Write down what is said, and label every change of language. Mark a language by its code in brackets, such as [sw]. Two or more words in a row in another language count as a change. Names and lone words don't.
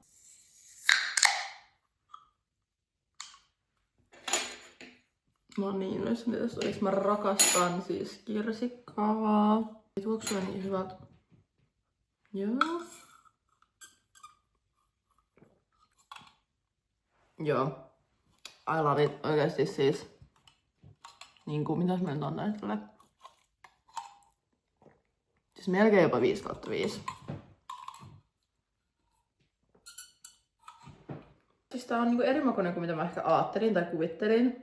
[fi] Mä oon niin innoissani tästä oikeesti. Mä rakastan siis kirsikkaa. Tuoksuu niin hyvältä. Joo. Joo. [en] I love it. [fi] Oikeesti siis. Niinku, mitäs mä nyt annan tälle? Siis melkein jopa 5/5. Siis tää on niinku eri makuinen kuin mitä mä ehkä ajattelin tai kuvittelin.